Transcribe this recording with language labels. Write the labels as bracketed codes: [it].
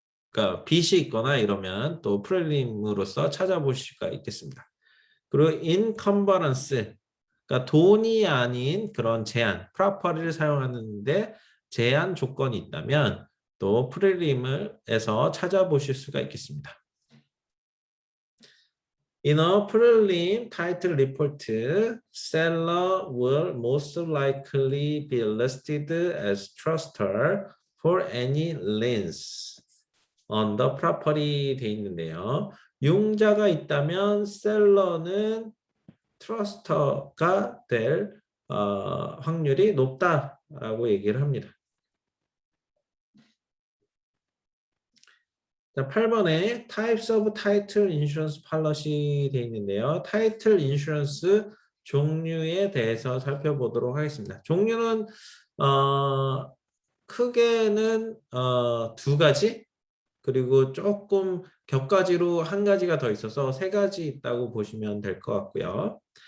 [ko] 그러니까 빚이 있거나 이러면 또 프렐림으로서 찾아보실 수가 있겠습니다. 그리고 인컴버런스, 그러니까 돈이 아닌 그런 제한, 프로퍼리를 사용하는데 제한 조건이 있다면 또 프렐림에서 찾아보실 수가 있겠습니다. [en] In a prelim title report, seller will most likely be listed as trustor for any liens on the property [ko] 돼 있는데요. 융자가 있다면 셀러는 트러스터가 될 확률이 높다라고 얘기를 합니다. 자, 8번에 Types of Title Insurance Policy 되어 있는데요. 타이틀 인슈런스 종류에 대해서 살펴보도록 하겠습니다. 종류는 크게는 두 가지 그리고 조금 격가지로 한 가지가 더 있어서 세 가지 있다고 보시면 될 것 같고요.